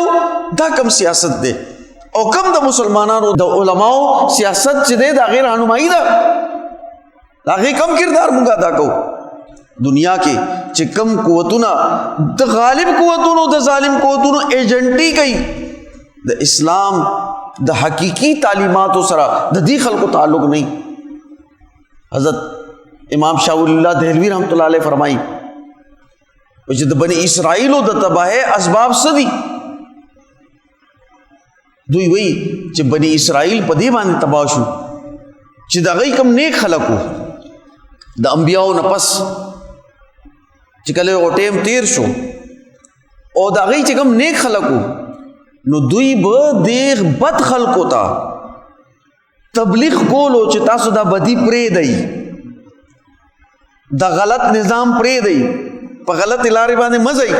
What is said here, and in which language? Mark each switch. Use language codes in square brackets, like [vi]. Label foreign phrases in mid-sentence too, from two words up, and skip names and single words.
[ps] دا کم سیاست دی او کم د مسلمانانو د علماو سیاست چې دی د هغې رهنمایي ده، د هغې کم کردار مونږ ادا کوو. دنیا کې چې کم قوتونه د غالب قوتونو د ظالم قوتونو ایجنټي کوي، د اسلام د حقیقی تعلیماتو سره د دې خلکو تعلق نه. حضرت امام شاہ ولی اللہ دہلوی [ar] رحمۃ اللہ علیہ [ps] فرمائی چې د بنی اسرائیلو د تباہی اسباب څه دي؟ دوی وی چې بنی اسرائیل په دې باندې تباہ شو چې د هغوی کوم نیک خلک وو د انبیاو نه پس چې کله یو ټیم تیر شو او د هغوی چې کوم نیک خلک وو نو دوی به دې بد خلکو ته تبلیغ کولو چې تاسو دا بدی پرېږدئ، دا غلط نظام پرېږدئ، په غلط لارې باندې مه ځئ.